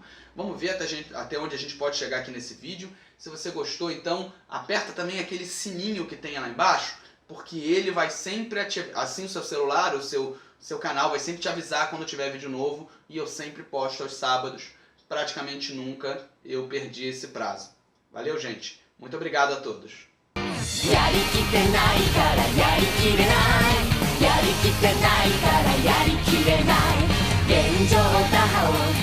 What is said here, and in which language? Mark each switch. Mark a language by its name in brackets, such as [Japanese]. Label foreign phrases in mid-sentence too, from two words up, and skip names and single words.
[Portuguese] Vamos ver até onde a gente pode chegar aqui nesse vídeo. Se você gostou, então aperta também aquele sininho que tem lá embaixo, porque ele vai sempre ativar, assim o seu celular, o seu canal vai sempre te avisar quando tiver vídeo novo, e eu sempre posto aos sábados. Praticamente nunca eu perdi esse prazo. Valeu, gente. Muito obrigado a todos. [Japanese] やりきってないからやりきれないやりきってないからやりきれない現状打破は